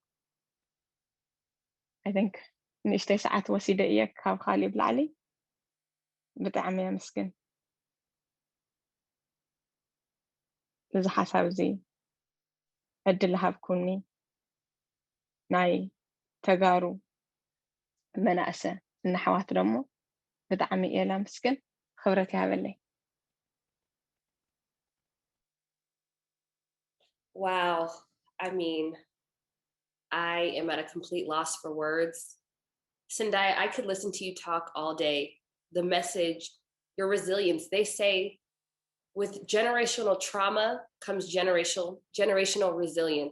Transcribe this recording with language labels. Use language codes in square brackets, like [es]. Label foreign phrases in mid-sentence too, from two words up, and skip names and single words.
[en] I think [ti] ንእሽተይ ሰዓት ወሲደ እየ ካብ ካሊእ ብላዕሊ ብጣዕሚ እየ መስግን እዚ ሓሳብ እዚ ዕድል ሃብኩኒ ናይ ተጋሩ መናእሰ እናሕዋት ደሞ ብጣዕሚ እየ ላመስግን خبرت ይሃበለይ [en] Wow. I mean, I am at a complete loss for words. Sindai, I could listen to you talk all day. The message, your resilience. They say with generational trauma comes generational resilience.